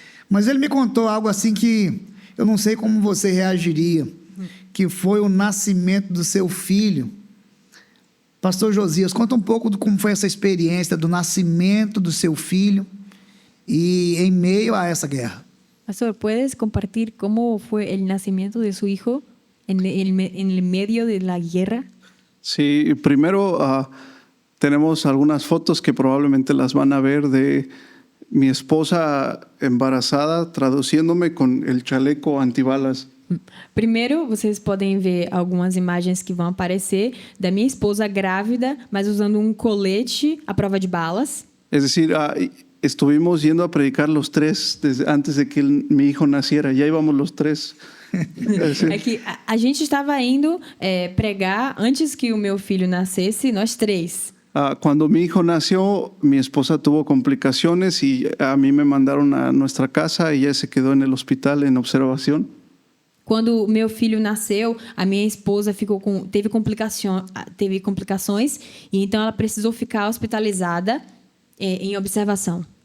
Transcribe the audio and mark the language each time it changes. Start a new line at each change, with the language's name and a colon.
Portuguese: Mas ele me contou algo assim que eu não sei como você reagiria, que foi o nascimento do seu filho. Pastor Josias, conta um pouco de como foi essa experiência do nascimento do seu filho e em meio a essa guerra.
Spanish: Pastor, ¿puedes compartir cómo fue el nacimiento de su hijo en el medio de la guerra? Sí, primero tenemos algunas fotos que probablemente las van a ver de mi esposa embarazada traduciéndome con el chaleco antibalas.
Portuguese: Primeiro, vocês podem ver algumas imagens que vão aparecer da minha esposa grávida, mas usando um colete à prova de balas.
Spanish: Es decir, estuvimos yendo a predicar los tres antes de que mi hijo naciera. Ya íbamos los tres.
Portuguese: É que a gente estava indo pregar antes que o meu filho nascesse, nós três.
Spanish: Cuando mi hijo nació, mi esposa tuvo complicaciones y a mí me mandaron a nuestra casa y ella se quedó en el hospital en observación.
Portuguese: Quando o meu filho nasceu, a minha esposa teve complicações e então ela precisou ficar hospitalizada em observação.